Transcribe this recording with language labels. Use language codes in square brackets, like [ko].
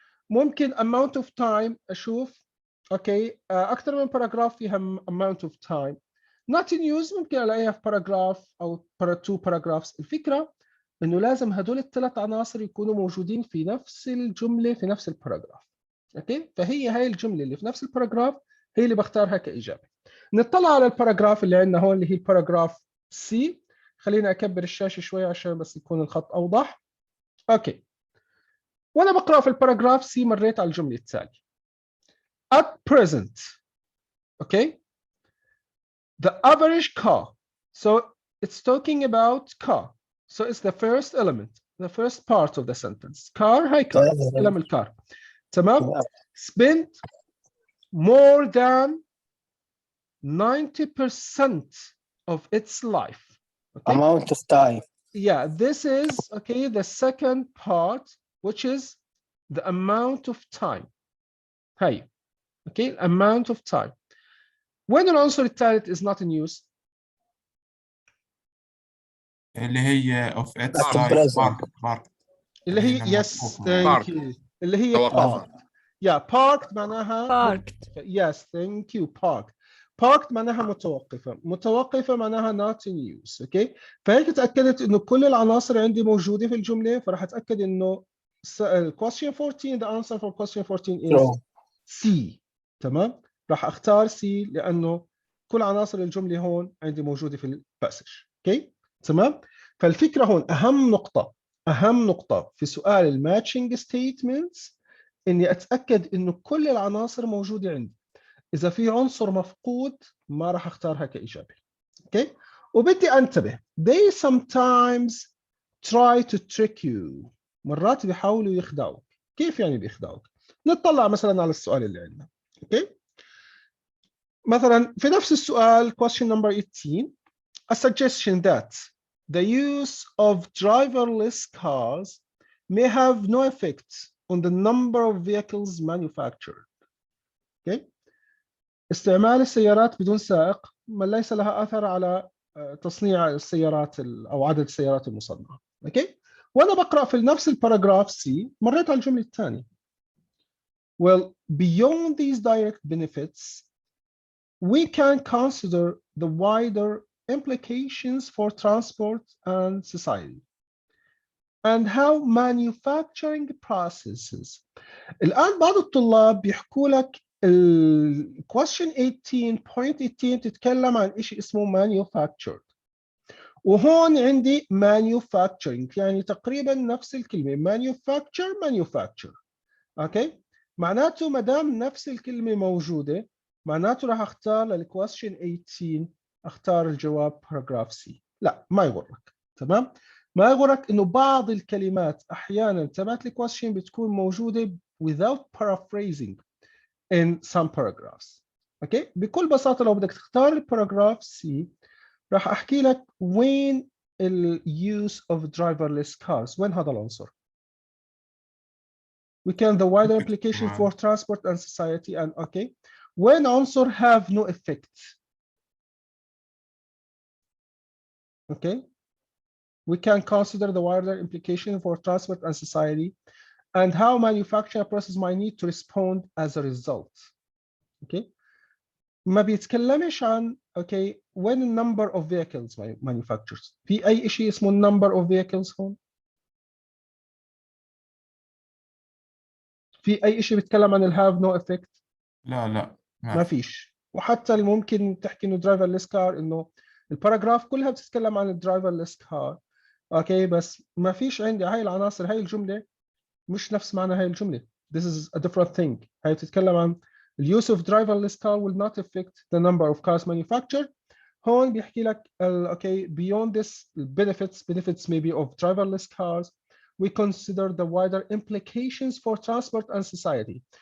[ar] ممكن amount of time أشوف أكثر من باراجراف فيها amount of time. not in use ممكن ألاقيها في باراجراف أو 2 paragraphs. الفكرة إنه لازم هدول ال3 عناصر يكونوا موجودين في نفس الجملة في نفس الباراجراف. فهي هاي الجملة اللي في نفس الباراجراف هي اللي بختارها كإجابة. نطلع على الباراجراف اللي عندنا هون اللي هي الباراجراف سي. خلينا أكبر الشاشة شوي عشان بس يكون الخط أوضح. أوكي، وأنا بقرأ في الباراجراف سي مريت على الجملة التالية. [en] At present, the average car. So it's talking about car. So it's the first element, the first part of the sentence. [ar] Car, هاي car. كلام الكار. تمام. [en] Spent more than 90% of its life. Amount of time. Yeah, this is the second part, which is the amount of time. هاي amount of time. When [ar] العنصر الثالث [en] is not in use. [ar] اللي هي [en] of its life. Park. [ar] اللي هي [en] yes, thank you. [ar] اللي هي parked. [en] Yeah, parked معناها parked. Yes, thank you. [ar] parked معناها متوقفة معناها not in use. فهيك تأكدت إنه كل العناصر عندي موجودة في الجملة، فراح أتأكد إنه [en] question 14, the answer for question 14 is C. [ar] تمام. راح اختار سي لانه كل عناصر الجمله هون عندي موجوده في الباسج. اوكي تمام. فالفكره هون اهم نقطه في سؤال الماتشنج ستيتمنتس اني اتاكد انه كل العناصر موجوده عندي. اذا في عنصر مفقود ما راح اختارها كاجابه. اوكي. وبدي انتبه [en] they sometimes try to trick you. [ar] مرات بيحاولوا يخدعوك. كيف يعني بيخدعوك؟ نطلع مثلا على السؤال اللي عندنا. اوكي. [en] مثلا في نفس السؤال question number 18 a suggestion that the use of driverless cars may have no effect on the number of vehicles manufactured. okay. [ar] استعمال السيارات بدون سائق ليس لها أثر على تصنيع السيارات أو عدد السيارات المصنعة. اوكي. وأنا بقرأ في نفس الباراجراف سي مريت على الجملة الثانية. [en] Well, beyond these direct benefits, we can consider the wider implications for transport and society and how manufacturing processes. [ar] الآن بعض الطلاب بيحكوا لك question 18.18 تتكلم عن شيء اسمه manufactured، وهون عندي manufacturing يعني تقريبا نفس الكلمة manufacture. اوكي. معناته ما دام نفس الكلمة موجودة معناته راح اختار للكويستشن 18 اختار الجواب باراجراف سي. لا ما يغرك. تمام. ما يغرك انه بعض الكلمات احيانا تبعت الكويستشن بتكون موجودة [en] without paraphrasing in some paragraphs. [ar] اوكي. بكل بساطة لو بدك تختار الباراجراف سي راح احكي لك وين ال [en] use of driverless cars، [ar] وين هذا العنصر. [en] We can the wider implication for transport and society and okay. When عنصر have no effect. Okay. We can consider the wider implication for transport and society and how manufacturing process might need to respond as a result. Okay. [ar] ما بيتكلمش عن [en] okay when the number of vehicles manufacturers. [ar] في أي شيء اسمه number of vehicles هون؟ في أي شيء بيتكلم عن ال have no effect؟ لا ما فيش. وحتى ممكن تحكي انه driverless car انه الباراجراف كلها بتتكلم عن الدرايفرلس كار. اوكي. بس ما فيش عندي هاي العناصر، هاي الجمله مش نفس معنى هاي الجمله. [en] This is a different thing. [ar] هاي بتتكلم عن [en] the use of driverless car will not affect the number of cars manufactured. [ar] هون بيحكي لك [en] okay beyond this benefits maybe of driverless cars we consider the wider implications for transport and society.